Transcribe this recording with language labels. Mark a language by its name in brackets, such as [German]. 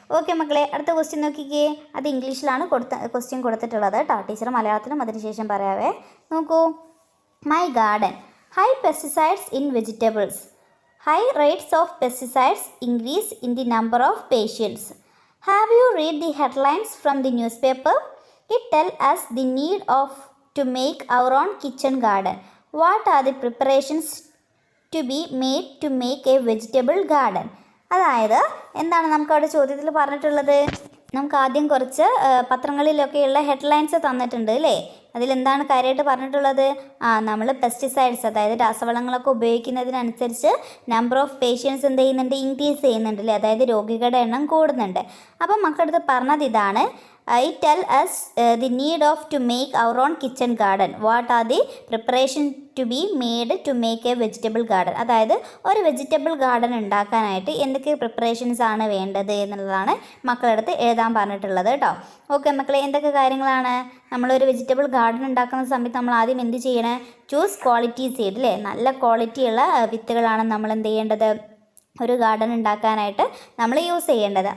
[Malayalam] Okay മക്കളെ, അടുത്ത question നോക്കിക്കേ. അത് ഇംഗ്ലീഷിലാണ് ക്വസ്റ്റ്യൻ കൊടുത്തിട്ടുള്ളത് കേട്ടോ. ടീച്ചർ മലയാളത്തിലും അതിനുശേഷം പറയാവേ. നോക്കൂ. [English] My garden. High pesticides in vegetables. High rates of pesticides increase in the number of patients. Have you read the headlines from the newspaper? It tells us the need to make our own kitchen garden. What are the preparations to be made to make a vegetable garden? [Malayalam] അതായത് എന്താണ് നമുക്ക് അവിടെ ചോദ്യത്തിൽ പറഞ്ഞിട്ടുള്ളത്? നമുക്ക് ആദ്യം കുറച്ച് പത്രങ്ങളിലൊക്കെയുള്ള headlines തന്നിട്ടുണ്ട് അല്ലേ. അതിലെന്താണ് കാര്യമായിട്ട് പറഞ്ഞിട്ടുള്ളത്? നമ്മൾ പെസ്റ്റിസൈഡ്സ്, അതായത് രാസവളങ്ങളൊക്കെ ഉപയോഗിക്കുന്നതിനനുസരിച്ച് [English] number of patients [Malayalam] എന്ത് ചെയ്യുന്നുണ്ട്, ഇൻക്രീസ് ചെയ്യുന്നുണ്ട് അല്ലേ. അതായത് രോഗികളുടെ എണ്ണം കൂടുന്നുണ്ട്. അപ്പം മക്കളടുത്ത് പറഞ്ഞത് ഇതാണ്. [English] It tells us the need to make our own kitchen garden. What are the preparations to be made to make a vegetable garden? [Malayalam] അതായത് ഒരു വെജിറ്റബിൾ ഗാർഡൻ ഉണ്ടാക്കാനായിട്ട് എന്തൊക്കെ പ്രിപ്പറേഷൻസ് ആണ് വേണ്ടത് എന്നുള്ളതാണ് മക്കളടുത്ത് എഴുതാൻ പറഞ്ഞിട്ടുള്ളത് കേട്ടോ. ഓക്കെ മക്കളെ, എന്തൊക്കെ കാര്യങ്ങളാണ്? നമ്മളൊരു വെജിറ്റബിൾ ഗാർഡൻ ഉണ്ടാക്കുന്ന സമയത്ത് നമ്മൾ ആദ്യം എന്ത് ചെയ്യണേ? [English] choose quality seed [Malayalam] അല്ലേ. നല്ല ക്വാളിറ്റിയുള്ള വിത്തുകളാണ് നമ്മൾ എന്ത് ചെയ്യേണ്ടത്, ഒരു ഗാർഡൻ ഉണ്ടാക്കാനായിട്ട് നമ്മൾ യൂസ് ചെയ്യേണ്ടത്.